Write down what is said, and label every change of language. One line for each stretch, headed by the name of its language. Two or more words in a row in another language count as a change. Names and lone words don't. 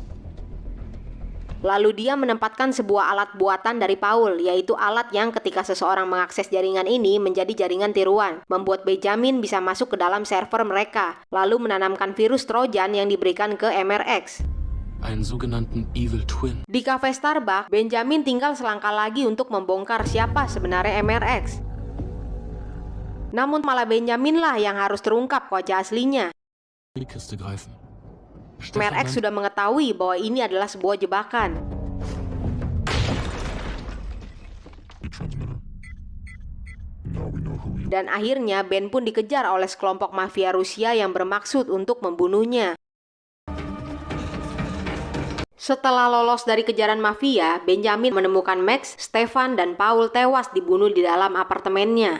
Indonesian: Lalu dia menempatkan sebuah alat buatan dari Paul, yaitu alat yang ketika seseorang mengakses jaringan ini menjadi jaringan tiruan, membuat Benjamin bisa masuk ke dalam server mereka, lalu menanamkan virus Trojan yang diberikan ke MRX.
German: Einen sogenannten
English: Evil Twin.
Indonesian: Di cafe Starbucks, Benjamin tinggal selangkah lagi untuk membongkar siapa sebenarnya MRX. Namun malah Benjamin lah yang harus terungkap wajah aslinya.
German: Die Kiste greifen.
Indonesian: MRX sudah mengetahui bahwa ini adalah sebuah jebakan. Dan akhirnya Ben pun dikejar oleh sekelompok mafia Rusia yang bermaksud untuk membunuhnya. Setelah lolos dari kejaran mafia, Benjamin menemukan Max, Stefan, dan Paul tewas dibunuh di dalam apartemennya.